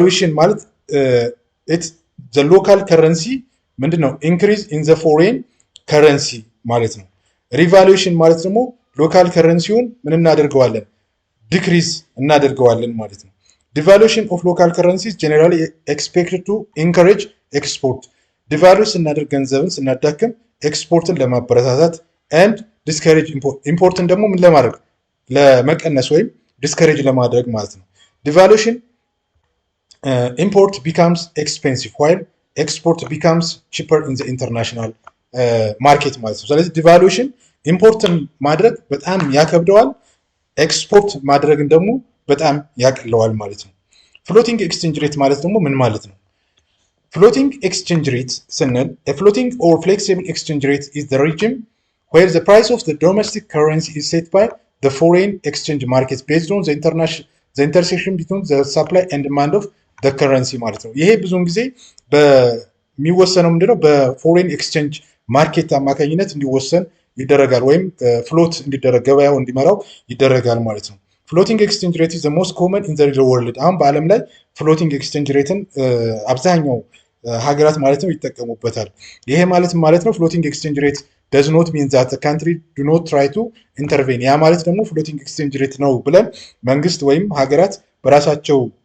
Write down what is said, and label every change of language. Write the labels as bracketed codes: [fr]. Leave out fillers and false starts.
[en] ማለት it's the local currency ምንድን ነው increase in the foreign currency ማለት ነው። revaluation [am] ማለት ደግሞ ሎካል ከረንሲውን ምን እናደርገዋለን ዲክሪዝ እናደርገዋለን ማለት ነው። [en] devaluation of local currencies generally expected to encourage export. [am] ዲቫሉስ ስናደርግ ገንዘብን ስናዳክም ኤክስፖርትን ለማበረታታት [en] and discourage [am] ኢምፖርትን ደግሞ ምን ለማድረግ ለመቀነስ ወይም ዲስከሬጅ ለማድረግ ማለት ነው። [en] devaluation import becomes expensive while export becomes cheaper in the international market [am] ማለት ነው። ስለዚህ devaluation ኢምፖርትን ማድረግ በጣም ያከብደዋል፣ ኤክስፖርት ማድረግን ደግሞ በጣም ያቀለዋል ማለት ነው። ፍሎቲንግ ኤክስቼንጅ ሬት ማለት ደግሞ ምን ማለት ነው? [en] Floating exchange rate ስንል a floating or flexible exchange rate is the regime where the price of the domestic currency is set by the foreign exchange market based on the intersection between the supply and demand of [am] the currency ማለት ነው። ይሄ ብዙውን ጊዜ በሚወሰነው ምንድነው በፎሬን ኤክስቼንጅ ማርኬት አማካኝነት እንዲወሰን ይደረጋል፣ ወይም ፍሎት እንዲደረግ ገበያው እንዲመራው ይደረጋል ማለት ነው። [en] ፍሎቲንግ ኤክስቼንጅ ሬት ኢዝ ዘ ሞስት ኮመን ኢን ዘ ወርልድ። [am] አሁን በዓለም ላይ ፍሎቲንግ ኤክስቼንጅ ሬትን አብዛኛው ሀገራት ማለት ነው ይጠቀሙበታል። ይሄ ማለት ነው ፍሎቲንግ ኤክስቼንጅ ሬት [en] does not mean that the country do not try to intervene። [am] ያ ማለት ደግሞ ፍሎቲንግ ኤክስቼንጅ ሬት ነው ብለን መንግስት ወይም ሀገራት በራሳቸው